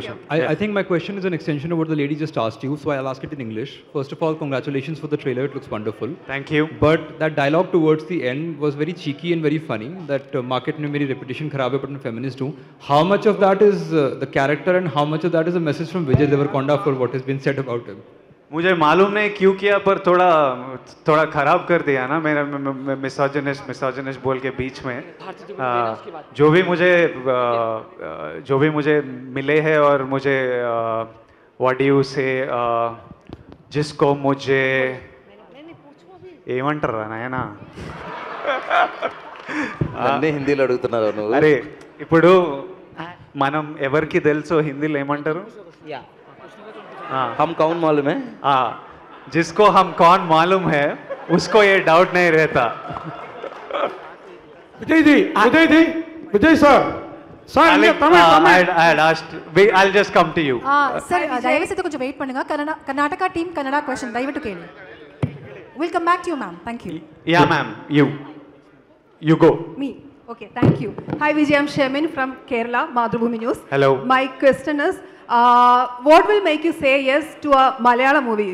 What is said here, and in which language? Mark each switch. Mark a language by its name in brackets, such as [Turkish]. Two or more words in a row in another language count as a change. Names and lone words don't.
[English] I think my question is an extension of what the lady just asked you, so I'll ask it in English. First of all, congratulations for the trailer, it looks wonderful. Thank you. But that dialogue towards the end was very cheeky and very funny, that [Hindi] मार्केट में मेरी रेप्युटेशन खराब है [English] but I'm feminist hu. How much of that is the character and how much of that is a message from Vijay Deverakonda for what has been said about him? [Hindi] मुझे मालूम नहीं क्यों किया, पर थोड़ा खराब कर दिया ना मेरा मिसोजिनिस्ट बोल के बीच में. जो भी मुझे मिले हैं और मुझे [English] what do you say [Hindi] जिसको मुझे [Telugu] ఏమంటారా నాయనా? అన్నీ హిందీలో అడుగుతున్నారు నువ్వు. అరే ఇప్పుడు మనం ఎవరికి తెలుసో హిందీలో ఏమంటారు? [Hindi] हम कौन मालूम है? जिसको हम कौन मालूम है उसको ये डाउट नहीं रहता. विजय सर, [English] I had asked. I'll just come to you. [Telugu] Sir, దయచేసి కొంచెం వెయిట్ பண்ணுங்க. [English] Karnataka team Kannada question [Kannada] ದಯವಿಟ್ಟು ಕೇಳಿ. [English] We'll come back to you, ma'am. Thank you. Yeah, ma'am. You go. Me. Okay, thank you. Hi, Vijay. I'm Shemin from Kerala, Madhubhumi News. Hello. My question is, what will make you say yes to a Malayalam movie?